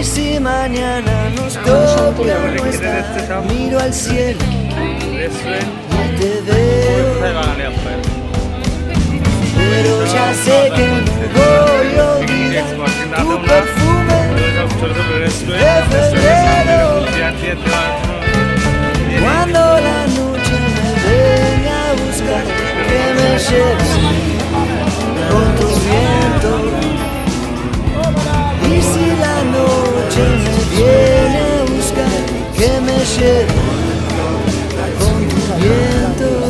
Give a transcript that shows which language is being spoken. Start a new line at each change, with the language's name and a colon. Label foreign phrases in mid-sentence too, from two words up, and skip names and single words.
Bangla: খেতে যাচ্ছে সব রেস্টুরেন্ট, বাঙালি আপনার ছোট ছোট রেস্টুরেন্ট।
Spanish: Cuando la noche me venga a buscar, que me lleves con tu viento. Y si la noche me viene a buscar, que me lleves con tu viento.